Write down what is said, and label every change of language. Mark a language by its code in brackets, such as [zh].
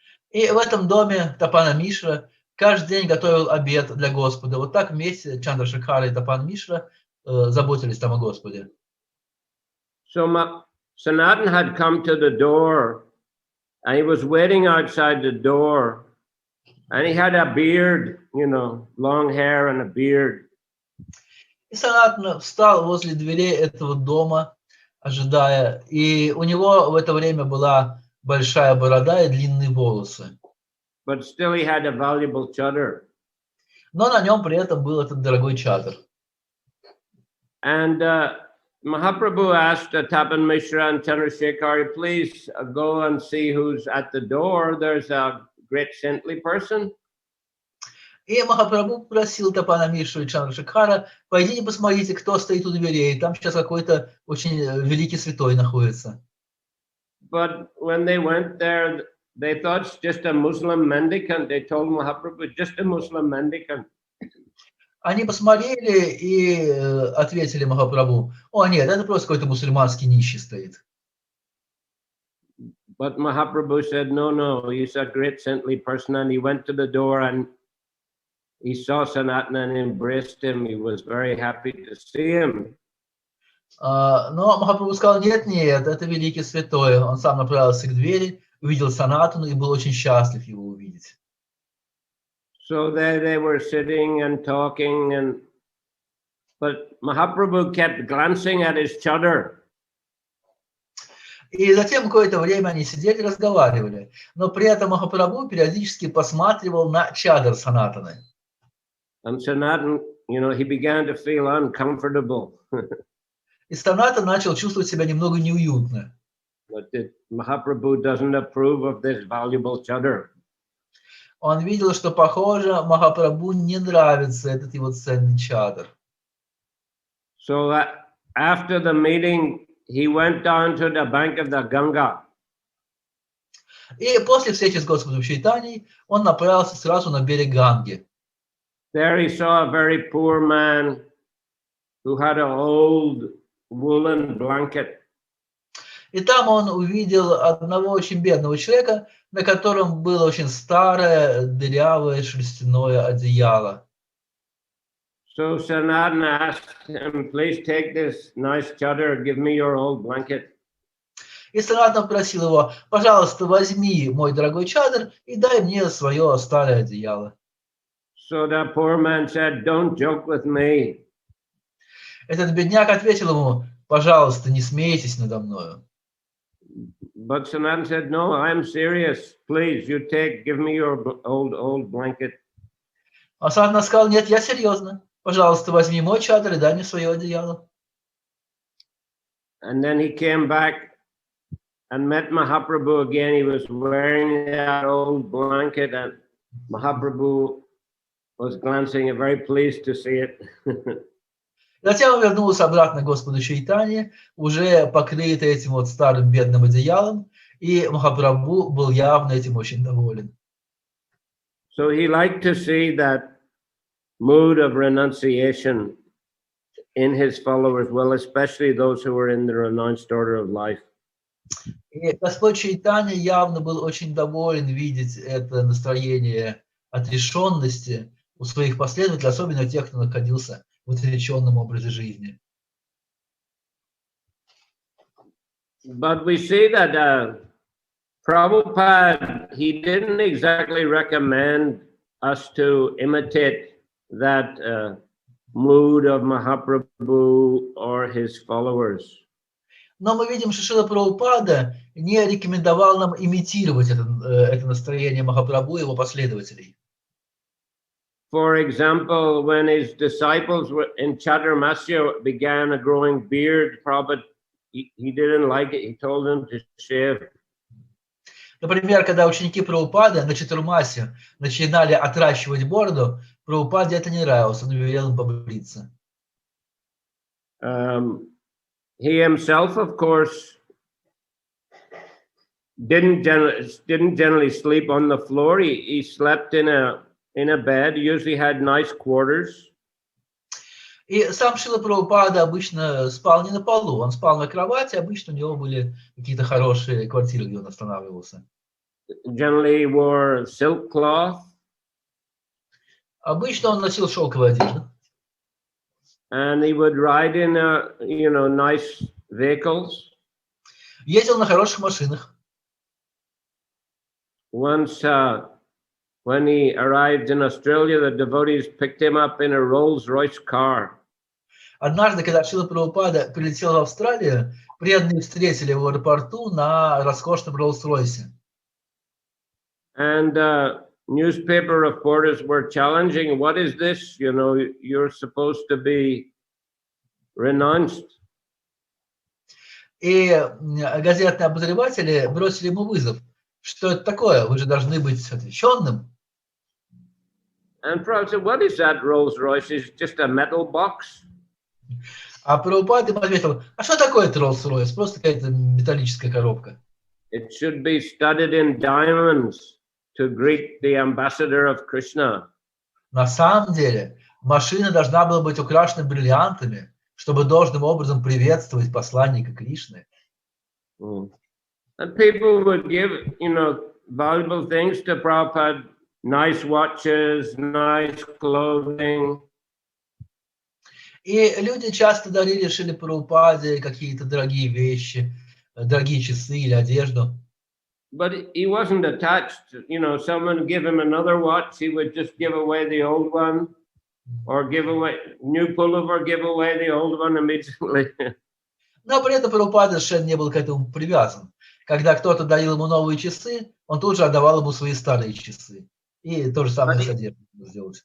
[ru] И в этом доме Тапана Мишра каждый день готовил обед для Господа. Вот так вместе Чандрашекхара и Тапан Мишра заботились там о Господе. [en] So Sanatan had come to the door, and he was waiting outside the door, and he had a beard, long hair and a beard. [ru] И Санатана встал возле дверей этого дома, ожидая, и у него в это время была большая борода и длинные волосы. [en] but still he had a valuable chadar. [ru] Но на нем при этом был этот дорогой чадр. [en] And Mahaprabhu asked Tapan Mishra and Chandrasekhar, please go and see who's at the door. There's a great saintly person. [ru] И Махапрабху просил Тапана Мишу и Чандрашекхара, пойдите посмотрите, кто стоит у дверей. Там сейчас какой-то очень великий святой находится. [en] But when they went there, they thought it's just a Muslim mendicant. They told Mahaprabhu, just a Muslim mendicant. [ru] Они посмотрели и ответили Махапрабху, о нет, это просто какой-то мусульманский нищий стоит. [en] But Mahaprabhu said, no, he's a great saintly person. And he went to the door and he saw Sanatana and embraced him. He was very happy to see him. [ru] Но Махапрабху сказал, нет, это великий святой. Он сам направился к двери, увидел Санатану и был очень счастлив его увидеть. [en] So there they were sitting and talking, but Mahaprabhu kept glancing at his chadar. [ru] И затем какое-то время они сидели, разговаривали. Но при этом Махапрабху периодически посматривал на чадр Санатаны. [en] And Sanatan, he began to feel uncomfortable. [ru] И Санатан начал чувствовать себя немного неуютно. [en] But Mahaprabhu doesn't approve of this valuable chadar. [ru] Он видел, что, похоже, Махапрабху не нравится этот его ценный чадр. [en] So after the meeting, he went down to the bank of the Ganga. [ru] И после встречи с Господом Чайтаньей он направился сразу на берег Ганги. [en] There he saw a very poor man who had an old woolen blanket. [ru] И там он увидел одного очень бедного человека, на котором было очень старое, дырявое шерстяное одеяло. [en] So Sanatana asked him, please take this nice chadar, give me your old blanket. [ru] И Санатана просил его, пожалуйста, возьми мой дорогой чадр и дай мне свое старое одеяло. [en] So the poor man said, don't joke with me. [ru] Этот бедняк ответил ему, пожалуйста, не смейтесь надо мною. [en] But Sanatana said, no, I'm serious. Please, give me your old blanket. [ru] А Санатана сказал, нет, я серьезно. Пожалуйста, возьми мой чадр и дай мне свое одеяло. [en] And then he came back and met Mahaprabhu again. He was wearing that old blanket, and Mahaprabhu was glancing, very pleased to see it. [ru] Затем он вернулся обратно к Господу Чайтанье, уже покрытый этим вот старым бедным одеялом, и Махапрабху был явно этим очень доволен. [en] So he liked to see that mood of renunciation in his followers, well, especially those who were in the renounced order of life. [ru] И Господь Чайтанья явно был очень доволен видеть это настроение отрешенности у своих последователей, особенно тех, кто находился в отреченном образе жизни. [en] But we see that Prabhupada, he didn't exactly recommend us to imitate that mood of Mahaprabhu or his followers. [ru] Но мы видим, что Шрила Прабхупада не рекомендовал нам имитировать это настроение Махапрабху и его последователей. [en] For example, when his disciples were in Chaturmasya began a growing beard, Prabhupada, he didn't like it. He told them to shave. [ru] Например, когда ученики Прабхупады на Чатурмасе начинали отращивать бороду, Прабхупаде это не нравилось, он велел им побриться. [en] He himself, of course, didn't generally sleep on the floor. He slept in a bed. He usually had nice quarters. [ru] И сам Шрила Прабхупада обычно спал не на полу, он спал на кровати, обычно у него были какие-то хорошие квартиры, где он останавливался. [en] Generally he wore silk cloth. [ru] Обычно он носил шелковую одежду. [en] And he would ride in nice vehicles. [ru] Ездил на хороших машинах. [en] Once, when he arrived in Australia, the devotees picked him up in a Rolls-Royce car. [ru] Однажды, когда Шрила Прабхупада прилетел в Австралию, преданные встретили его в аэропорту на роскошном Роллс-Ройсе. [en] And newspaper reporters were challenging, what is this? You know, you're supposed to be renounced. [ru] И газетные обозреватели бросили ему вызов. Что это такое? Вы же должны быть отреченным. [en] And Prabhupada said, what is that Rolls Royce? It's just a metal box. [ru] А Прабхупада ему ответил, а что такое Роллс-Ройс? Просто какая-то металлическая коробка. [en] It should be studded in diamonds to greet the ambassador of Krishna. [ru] На самом деле, машина должна была быть украшена бриллиантами, чтобы должным образом приветствовать посланника Кришны. [en] And people would give, you know, valuable things to Prabhupada, nice watches, nice clothing. [ru] И люди часто дарили Шриле Прабхупаде какие-то дорогие вещи, дорогие часы или одежду. [en] But he wasn't attached. You know, someone give him another watch, he would just give away the old one, or give away new pullover, give away the old one immediately. [ru] Но при этом Прабхупада совершенно не был к этому привязан. Когда кто-то дарил ему новые часы, он тут же отдавал ему свои старые часы. И то же самое с одеждой сделать.